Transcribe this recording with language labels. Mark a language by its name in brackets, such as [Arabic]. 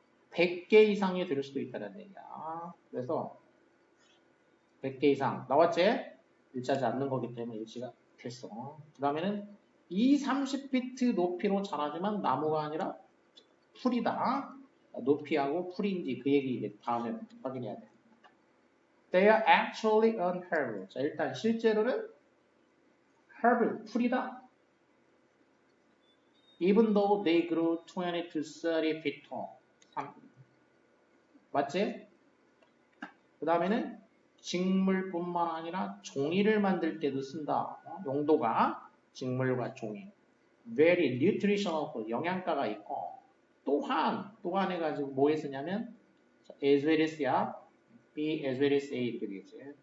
[Korean] 100개 이상이 될 수도 있다는 얘기야. 그래서 100개 이상 나왔지? 일치하지 않는 거기 때문에 일치가 됐어. 그 다음에는 이 30피트 높이로 자라지만 나무가 아니라 풀이다. 높이하고 풀인지 그 얘기 이제 다음에 확인해야 돼. [English] They are actually an herb. [Korean] 자, 일단 실제로는 herb, 풀이다. [English] Even though they grow 20 to 30 feet tall. [Korean] 맞지? 그 다음에는 직물뿐만 아니라 종이를 만들 때도 쓴다. 용도가 직물과 종이. [English] Very nutritional food. [Korean] 영양가가 있고 또한 해가지고 뭐에 쓰냐면 as well as야 [English] B as well as A [Korean] 이렇게 되겠지.